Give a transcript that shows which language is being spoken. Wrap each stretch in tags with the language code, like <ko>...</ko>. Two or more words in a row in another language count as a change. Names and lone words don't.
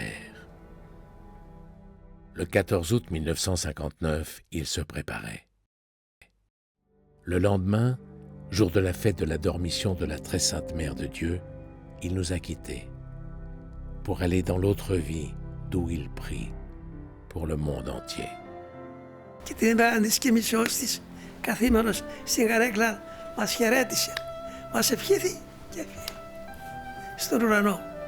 <fr>» Le 14 août 1959, il se préparait. Le lendemain, jour de la fête de la Dormition de la Très Sainte Mère de Dieu, il nous a quittés pour aller dans l'autre vie d'où il prie pour le monde entier.</fr> <el>Και την ημέρα της κοιμήσεως της, καθήμενος στην καρέκλα, μας χαιρέτησε, μας ευχήθη και έφυγε στον ουρανό.</el>